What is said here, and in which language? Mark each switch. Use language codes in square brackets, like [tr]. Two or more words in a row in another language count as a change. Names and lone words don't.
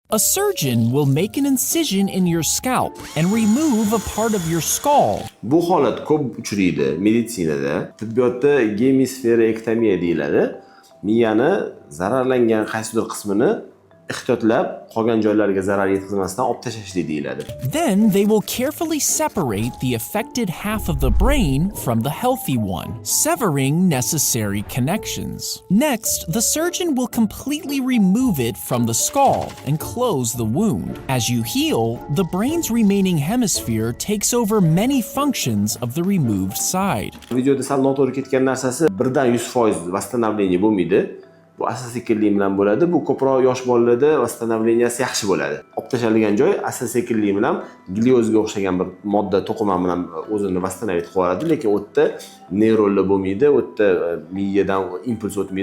[en] A surgeon will make an incision in your scalp and remove a part of your skull. [uz] Bu holat ko'p uchraydi meditsinada. Tibbiyotda gemisferektomiya deyiladi. Miyani zararlangan qaysidir qismini ehtiyotlab qolgan joylariga zarar yetkazmasdan olib tashlashlik deyiladi. [en] Then they will carefully separate the affected half of the brain from the healthy one, severing necessary connections. Next, the surgeon will completely remove it from the skull and close the wound. As you heal, the brain's remaining hemisphere takes over many functions of the removed side. [uz] Videoda sal noto'g'ri ketgan narsasi birdan 100% восстановление bo'lmaydi. Bu asta-sekinlik bilan bo'ladi. Bu ko'proq yosh bolalarda восстановленияsi yaxshi bo'ladi. Olib tashlangan joy asta-sekinlik bilan gliozga o'xshagan bir modda to'qima bilan o'zini восстановить qilib oladi, lekin u yerda neyronlar bo'lmaydi, u yerda miyadan impuls o'tmaydi.